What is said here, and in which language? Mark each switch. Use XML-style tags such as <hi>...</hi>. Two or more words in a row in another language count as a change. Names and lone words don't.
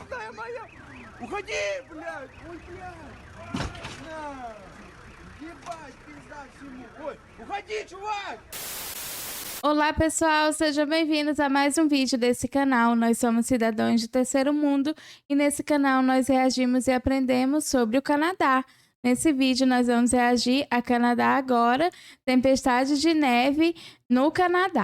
<ru>моя! Уходи, блядь! Ой, блядь! На! Ебать, пизда всему! Ой, уходи, чувак!</ru> <pt>Olá pessoal, sejam bem-vindos a mais um vídeo desse canal. Nós somos cidadãos de terceiro mundo e nesse canal nós reagimos e aprendemos sobre o Canadá. Nesse vídeo nós vamos reagir a Canadá agora, tempestade de neve no Canadá.</pt>